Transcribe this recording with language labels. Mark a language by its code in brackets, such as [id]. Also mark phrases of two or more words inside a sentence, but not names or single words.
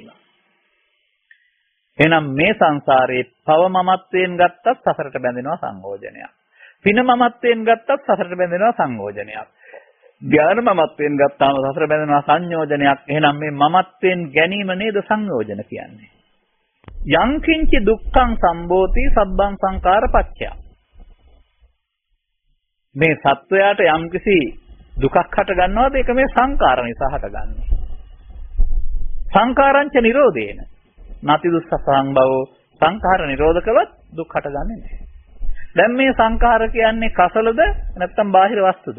[si] එහෙනම් මේ සංසාරේ පව මමත්වයෙන් ගත්තත් සසරට බැඳෙනවා සංයෝජනයක්. පින මමත්වයෙන් ගත්තත් සසරට බැඳෙනවා සංයෝජනයක්. ධ්‍යාන මමත්වයෙන් ගත්තාම සසර බැඳෙනවා සංයෝජනයක්. එහෙනම් මේ මමත්වයෙන් ගැනීම නේද සංයෝජන කියන්නේ. [pi] යං කිංචි දුක්ඛං සම්භෝති සබ්බං සංඛාර පච්චය. [si] මේ සත්වයාට යම්කිසි දුකක් හට ගන්නවාද ඒක මේ සංඛාර නිසා හටගන්නේ. [pi] සංඛාරංච නිරෝධේන නැති දුස්සසං බව [si] සංඛාර නිරෝධ කළොත් දුක් හටගන්නේ නැහැ. දැන් මේ සංඛාර කියන්නේ කසලද නැත්නම් බාහිර වස්තුද?